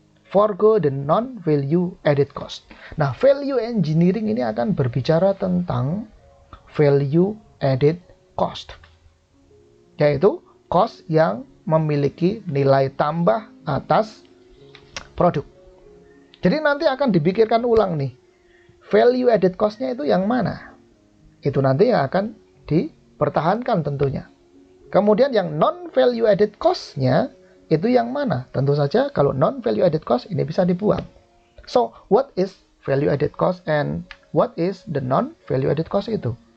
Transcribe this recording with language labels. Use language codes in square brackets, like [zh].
[en] Forgo the non-value added cost. [id] Nah, value engineering ini akan berbicara tentang value added cost, yaitu cost yang memiliki nilai tambah atas produk. Jadi nanti akan dipikirkan ulang nih, value added cost-nya itu yang mana? Itu nanti yang akan dipertahankan tentunya. Kemudian yang non-value added cost-nya itu yang mana? Tentu saja kalau non-value added cost ini bisa dibuang. [en] So, what is value added cost and what is the non-value added cost [id] itu?